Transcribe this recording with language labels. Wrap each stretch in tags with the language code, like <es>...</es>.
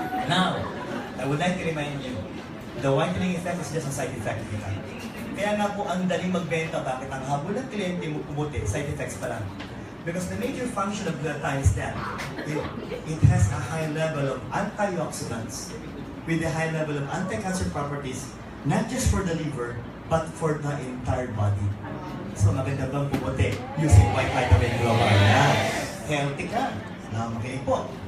<en>Now, I would like to remind you, the whitening effect is just a side effect.</en> <tl>Kaya nga po, ang daling magbenta, bakit ang habol ng kliyente mo pumuti, side effects pa lang.</tl> <en>Because the major function of glutathione is that it has a high level of antioxidants with a high level of anti-cancer properties, not just for the liver, but for the entire body.</en> <tl>So maganda bang pumuti using white vitamin global? Yeah. Healthy ka. Makinig po.</tl>